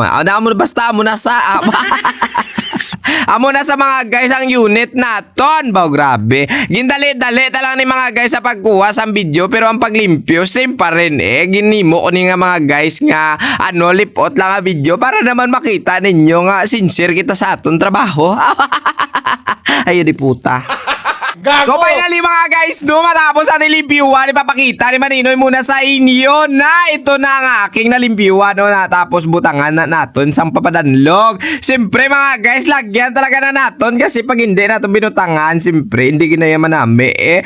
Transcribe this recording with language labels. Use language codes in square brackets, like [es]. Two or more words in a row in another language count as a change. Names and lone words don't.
[hil] Amo basta amo na sa amo na sa mga guys ang unit naton. Baw grabe. Gindali-dali ta lang ni mga guys sa pagkuha sa video pero ang paglimpyo same [tl] pa rin eh. [hil] Ginimo ko ni nga mga guys nga ano lipot lang ang video para naman makita ninyo nga sincere kita sa aton trabaho. [tl] Ayo di puta. Gago! So finally mga guys, no, matapos ating limpiwan, ipapakita ni Maninoy muna sa inyo na ito na ang aking nalimpiwan, no, natapos butangan na naton sang papadanlog. Siyempre mga guys, lagyan talaga na naton kasi pag hindi natin binutangan, siyempre hindi ginayaman namin eh.